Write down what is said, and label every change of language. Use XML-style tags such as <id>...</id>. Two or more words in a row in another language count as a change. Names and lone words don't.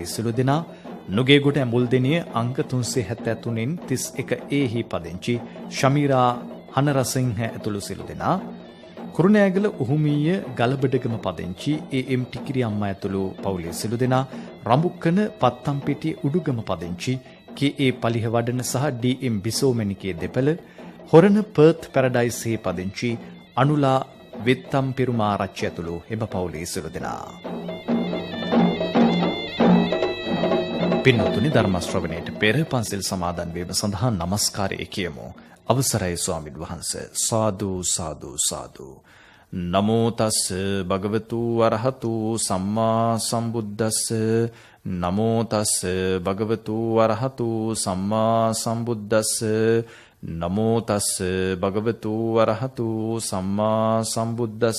<si>සිළු දෙනා, නුගේගොඩ ඇඹුල්දෙනිය අංක 373 31A හි පදිංචි ශමීරා හනරසිංහ ඇතුළු සිළු දෙනා, කුරුණෑගල උහුමීය ගලබඩගම පදිංචි AM ටිකිරි අම්මා ඇතුළු පවුලේ සිළු දෙනා, රඹුක්කන පත්තම්පිටිය උඩුගම පදිංචි KA පලිහවඩන සහ DM බිසෝමැණිකේ දෙපළ, හොරණ පර්ත් පැරඩයිස් හි පදිංචි අනුලා වෙත්තම් පෙරුමාරච්චි ඇතුළු එම පවුලේ සිළු දෙනා. පින්වත්නි, ධර්ම ශ්‍රවණයට පෙර පන්සල් සමාදන් වීම සඳහා নমස්කාරය කියමු. අවසරයි ස්වාමීන් වහන්සේ. සාදු සාදු සාදු.</si> <pi>නමෝ තස් භගවතු අරහතු සම්මා සම්බුද්දස්ස. නමෝ තස් භගවතු අරහතු සම්මා සම්බුද්දස්ස. නමෝ තස් භගවතු අරහතු සම්මා සම්බුද්දස්ස.</pi>